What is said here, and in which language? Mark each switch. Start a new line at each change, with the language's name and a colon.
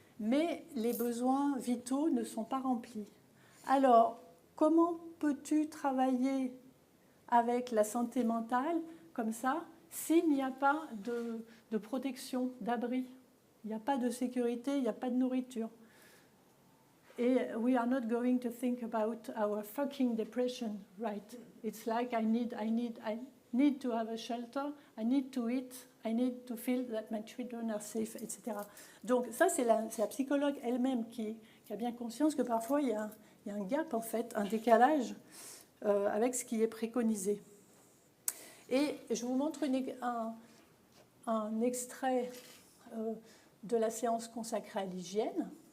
French: Mais les besoins vitaux ne sont pas remplis. Alors, comment peux-tu travailler avec la santé mentale comme ça s'il n'y a pas de protection, d'abri? Il n'y a pas de sécurité, il n'y a pas de nourriture.
English: Et we are not going to think about our fucking depression, right? It's like I need to have a shelter, I need to eat, I need to feel that my children are safe, etc.
French: Donc ça, c'est la psychologue elle-même qui a bien conscience que parfois il y a un gap, en fait, un décalage avec ce qui est préconisé. Et je vous montre un extrait de la séance consacrée à l'hygiène.